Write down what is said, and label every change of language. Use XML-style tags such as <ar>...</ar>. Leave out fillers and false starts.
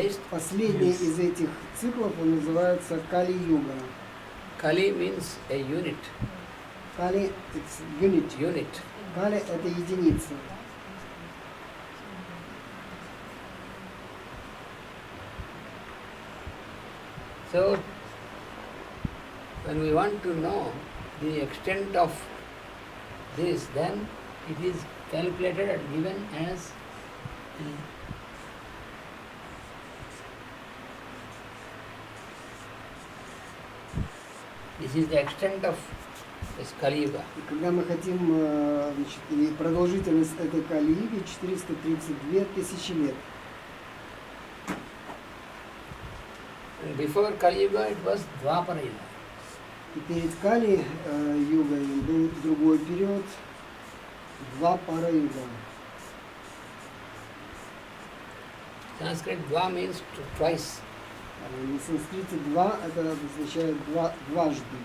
<ru>Последний из этих циклов он называется Кали-юга.</ru> <en>Kali means a unit. Кали – it's unit.</en> <ru>Кали – это единица.</ru> <en>So, when we want to know the extent of this, then it is calculated and given as this is the extent of this Kali Yuga.</en> <ru>И когда мы хотим и продолжительность этой Кали-юги 432 тысячи лет.</ru> <en>And before Kali Yuga it was Dwapara Yuga.</en> <ru>И перед Кали-югой был другой период, Двапара-юга.</ru> <en>Sanskrit Dva means twice.</en> <ru>На санскрите два это означает дважды.</ru>